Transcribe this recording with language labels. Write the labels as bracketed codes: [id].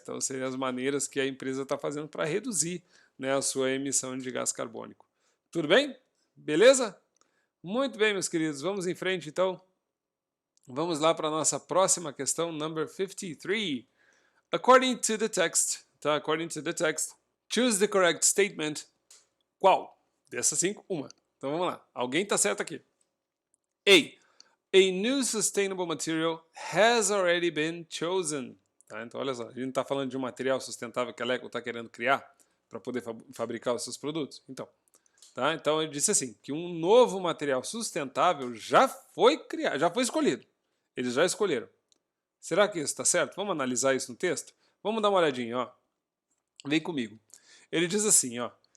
[pt] Então seriam as maneiras que a empresa está fazendo para reduzir, né, a sua emissão de gás carbônico. Tudo bem? Beleza? Muito bem, meus queridos. Vamos em frente, então. Vamos lá para a nossa próxima questão, [en] number 53. According to the text, tá? According to the text, choose the correct statement. [pt] Qual? Dessas 5, uma. Então vamos lá. Alguém está certo aqui. [en] A new sustainable material has already been chosen. [pt] Tá? Então, olha só, a gente não está falando de um material sustentável que a Lego está querendo criar para poder fabricar os seus produtos. Tá? Então, ele disse assim, que um novo material sustentável já foi criado, já foi escolhido. Eles já escolheram. Será que isso está certo? Vamos analisar isso no texto? Vamos dar uma olhadinha, ó. Vem comigo. Ele diz assim, ó.